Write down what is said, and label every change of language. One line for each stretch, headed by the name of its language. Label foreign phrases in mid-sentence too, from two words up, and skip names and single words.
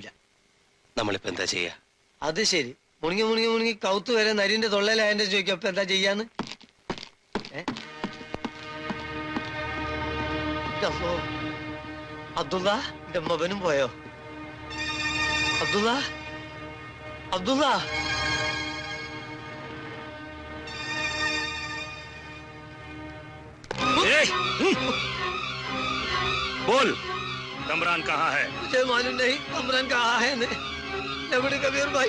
Malayalam: നമ്മളിപ്പോ എന്താ ചെയ്യാ? അത് ശരി. മുണുങ്ങി കൗത്ത് വരെ നരിന്റെ തൊള്ളയിലായതിന്റെ ചോദിക്കും. അപ്പൊ എന്താ ചെയ്യാന്ന്? അബ്ദുള്ള, എന്റെ മകനും പോയോ? അബ്ദുള്ള
Hindi: बोल, कमरान कहाँ है? मुझे मालूम नहीं कमरान कहाँ है। कबीर भाई।